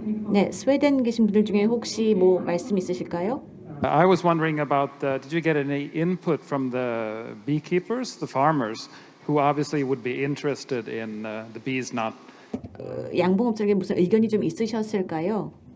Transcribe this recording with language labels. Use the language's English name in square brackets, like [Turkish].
[Korean] 네, 스웨덴 계신 분들 중에 혹시 뭐 말씀 있으실까요? [English] I was wondering about did you get any input from the beekeepers, the farmers, who obviously would be interested in the bees not [Korean] 양봉업자에게 무슨 의견이 좀 있으셨을까요?